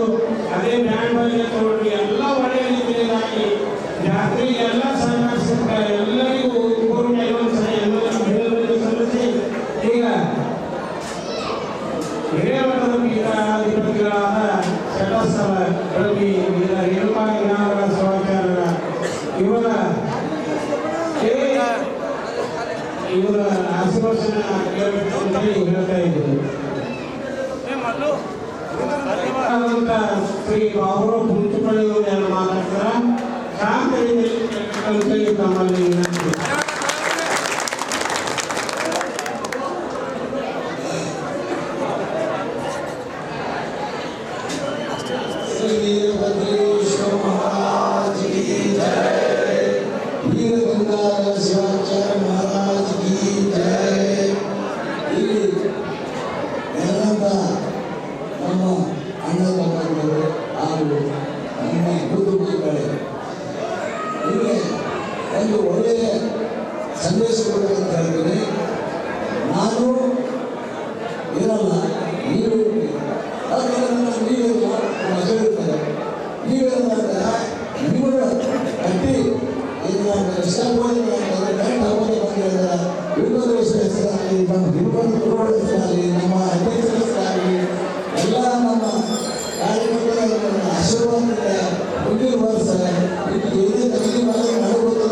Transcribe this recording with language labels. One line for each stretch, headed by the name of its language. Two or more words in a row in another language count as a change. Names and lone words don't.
Kannada: ಅದೇ ಬ್ಯಾಂಡ್ ಬಗ್ಗೆ ತಗೊಂಡ್ರಿ ಎಲ್ಲ ಒಳ್ಳೆ ರೀತಿಯಿಂದಾಗಿ ಜಾತ್ರೆಗೆ ಎಲ್ಲ ಸಹಕರಿಸಿದ ಎಲ್ಲರಿಗೂ ಪೂರ್ಣ ಇನ್ನೊಂದ್ಸರಿ ಎಲ್ಲರಿಗೂ ಸಲ್ಲಿಸಿ ಈಗ ಹಿರೇಮಠದ ಪೀಠಾಧಿಪತಿಗಳಾದ ಚಟಸ್ಥಲ ರವಿ ರೇಣುಕಾಗಿನಾರ ಶಿವಾಚಾರ್ಯರ ಇವರ ಆಶೀರ್ವಚನ ಕೇಳಬೇಕು ಅಂತ ಹೇಳ್ತಾ ಇದ್ದೀನಿ. ಶ್ರೀ ಬಾಬುರಾವ್ ಕುಂಚುಪಳ್ಳಿಯವರು ಯಾರು ಮಾತಾಡ್ತಾರ ಶಾಂತ ರೀತಿಯಲ್ಲಿ ತಮ್ಮಲ್ಲಿ ವಿನಂತಿ.
Hindi: वीरभद्रेश्वर महाराज की जय, वीरगंगाधर शिवाचार्य महाराज की जय.
Kannada: ಇಲ್ಲಿ ಎಲ್ಲ ನಮ್ಮ ಅಣ್ಣ ತಮ್ಮಂದಿರು ಹಾಗೂ ನಮ್ಮ ಕುಟುಂಬಗಳೇ ಇಲ್ಲಿ ಒಂದು ಒಳ್ಳೆಯ ಸಂದೇಶ ಕೊಡಬೇಕಂತ ಹೇಳ್ತೀನಿ. ನಾನು ಇರಲ್ಲ, ನೀವು ಮಗಳಿರ್ತಾರೆ, ನೀವೇನ ನಿಮ್ಮನ್ನು ಕಟ್ಟಿ ಇಷ್ಟಪಡಿ ವೀರಭದ್ರೇಶ್ವರ ಹೆಸರಾಗಲಿ, ನಮ್ಮ ತಿರುಪತಿ ಗುರುಗಳ ಹೆಸರಾಗಲಿ, ನಮ್ಮ ಅಧ್ಯಕ್ಷರ ಹೆಸರಾಗಲಿ ಎಲ್ಲ ನಮ್ಮ ಕಾರ್ಯಕ್ರಮಗಳ ಆಶೀರ್ವಾದದಿಂದ ಮುಂದಿನ ವರ್ಷ ಇದು ಏನೇ ತಮಗೆ ಮಾಡಬಹುದಲ್ಲ.